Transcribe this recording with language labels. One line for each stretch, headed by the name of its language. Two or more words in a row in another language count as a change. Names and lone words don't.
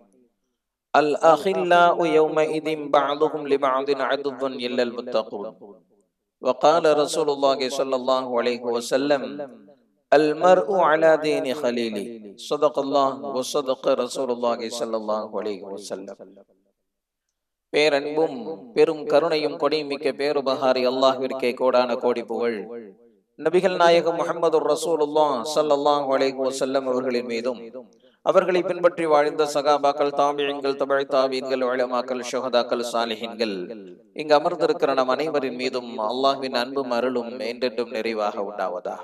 Arabic: الأخلاء يومئذ بعضهم لبعض عدو إلا المتقون. وقال رسول الله صلى الله عليه وسلم: المرء على دين خليله. صدق الله وصدق رسول الله صلى الله عليه وسلم.
Tamil: பேரன்பும் பெரும் கருணையும் கொடிமிக்க பேருபகாரி அல்லாஹ்விற்கே கோடான கோடி புகழ். நபிகள் நாயகம் முஹம்மது
Arabic: رسول الله صلى الله عليه وسلم
Tamil: அவர்களின் மீதும், அவர்களை பின்பற்றி வாழ்ந்த சகாபாக்கள், தாபிஈன்கள், தபஅ தாபீன்கள், உலமாக்கள், ஷுஹதாக்கள், சாலிஹீன்கள், இங்கு அமர்ந்திருக்கிற நம் அனைவரின் மீதும் அல்லாஹ்வின் அன்பும் அருளும் என்றென்றும் நிறைவாக உண்டாவதாக.